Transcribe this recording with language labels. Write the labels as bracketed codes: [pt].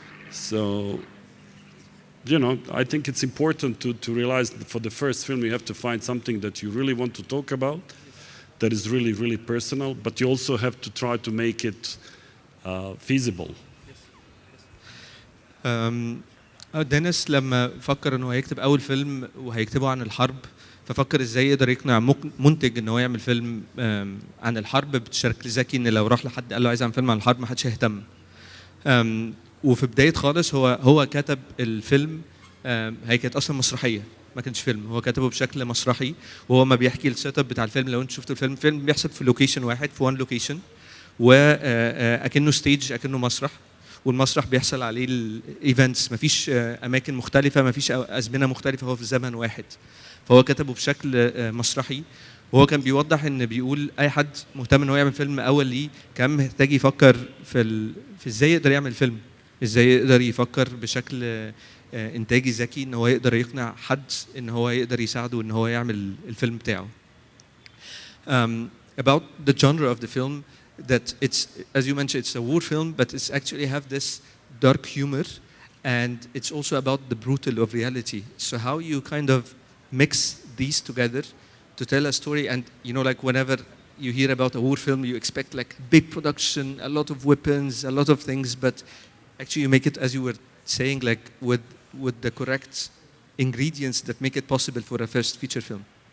[en] So, you know, I think it's important to realize that for the first film you have to find something that you really want to talk about, that is really, really personal, but you also have to try to make it feasible. [ar] دانيس لما فكر انه هيكتب اول فيلم وهيكتبه عن الحرب، ففكر ازاي يقدر يقنع منتج ان هو يعمل فيلم عن الحرب بشكل ذكي، ان لو راح لحد قال له عايز اعمل فيلم عن الحرب ما حدش هيهتم. وفي بدايه خالص هو كتب الفيلم، هي كانت اصلا مسرحيه ما كانش فيلم، هو كتبه بشكل مسرحي، وهو ما بيحكي السيت اب بتاع الفيلم. لو انت شفتوا الفيلم بيحصل في لوكيشن واحد، في وان لوكيشن، واكنه ستيج، اكنه مسرح، والمسرح بيحصل عليه الايفنتس، مفيش اماكن مختلفه، مفيش ازمنه مختلفه، هو في زمن واحد. فهو كتبه بشكل مسرحي، وهو كان بيوضح ان بيقول اي حد مهتم ان هو يعمل فيلم اول ليه كان محتاج يفكر في ازاي يقدر يعمل فيلم، ازاي يقدر يفكر بشكل انتاجي ذكي، ان هو يقدر يقنع حد ان هو يقدر يساعده ان هو يعمل الفيلم بتاعه. [en] About the genre of the film, that it's, as you mentioned, it's a war film, but it's actually have this dark humor, and it's also about the brutal of reality. So how you kind of mix these together to tell a story, and you know, like whenever you hear about a war film, you expect like big production, a lot of weapons, a lot of things, but actually you make it, as you were saying, like with the correct ingredients that make it possible for a first feature film.